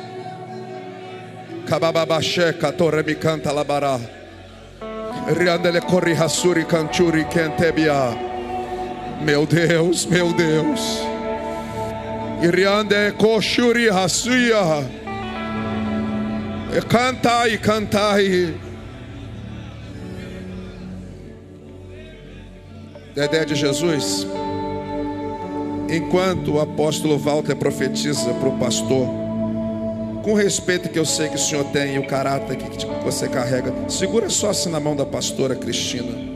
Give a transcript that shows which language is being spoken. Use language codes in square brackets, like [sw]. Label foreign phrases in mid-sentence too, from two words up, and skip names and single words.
[pt] Kabababashe katore mi canta labara. Riandele corri hasuri canchuri kentebia. Meu Deus, meu Deus. Iriande koshuri hasuya. Cantai, cantai. Dedé de Jesus. Enquanto o apóstolo Walter profetiza para o pastor, com o respeito que eu sei que o senhor tem e o caráter que você carrega, segura só assim na mão da pastora Cristina.